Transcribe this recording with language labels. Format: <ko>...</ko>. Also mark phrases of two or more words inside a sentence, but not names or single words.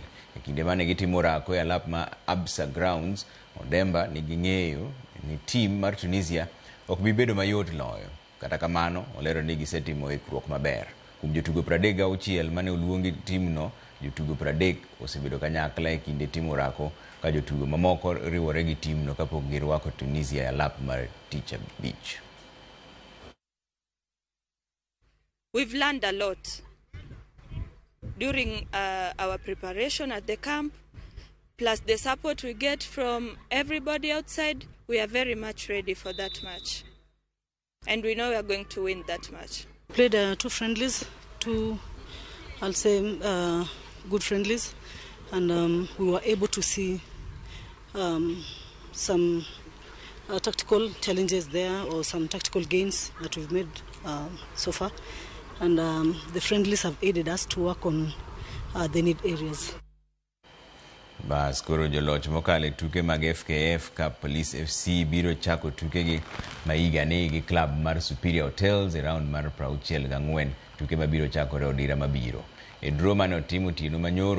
<luo>E kinde mane gitimo rako e alap ma Absa Grounds, Odemba nigi ng'eyo ni tim mar Tunisia ok bi bedo mayot loyo. Kata kamano, olero ni gisetimo ikruok maber. Kuom jotugo 36 mane oluongi timno, jotugo 30 osebedo kanyakla e kinde timo rako ka jotugo mamoko riwore gi timno kapok girwako Tunisia e alap mar tich abich.</luo> <en>We've learned a lot during our preparation at the camp, plus the support we get from everybody outside. We are very much ready for that match, and we know we are going to win that match. Played 2 friendlies, I'll say good friendlies, and we were able to see some tactical challenges there, or some tactical gains that we've made so far, and the friendlies have aided us to work on the need areas.</en> <luo>Bas koro joloch mokale tuke mag FKF ka Police FC biro chako tuke gi maiga ne gi club mar Superior Hotels e round mar 64 tuke mabiro chakore odira mabiro. E draw mane otimo tieno manyoro</luo>